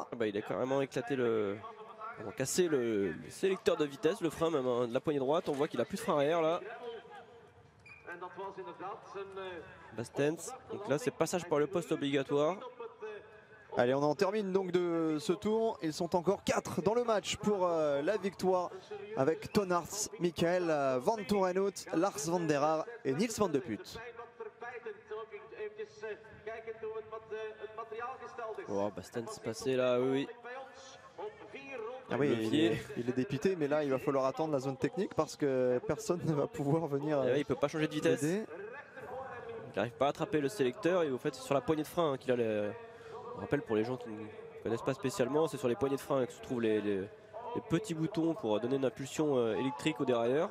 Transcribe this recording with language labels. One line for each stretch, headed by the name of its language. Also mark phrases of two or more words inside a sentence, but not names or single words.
French: Ah bah, il a carrément éclaté cassé le sélecteur de vitesse, le frein même hein, de la poignée droite. On voit qu'il a plus de frein arrière là. Bastens, donc là c'est passage par le poste obligatoire. Allez, on en termine donc de ce tour. Ils sont encore 4 dans le match pour la victoire avec Tonarts, Michael Van Torenhout, Lars Van der Haar et Niels Van de Put. Oh, Bastens passé là, oui. Ah oui, il est dépité, mais là il va falloir attendre la zone technique parce que personne ne va pouvoir venir. Il peut pas changer de vitesse. Il n'arrive pas à attraper le sélecteur et au fait c'est sur la poignée de frein hein, qu'il a les... Je rappelle pour les gens qui ne connaissent pas spécialement, c'est sur les poignées de frein que se trouvent les petits boutons pour donner une impulsion électrique au dérailleur.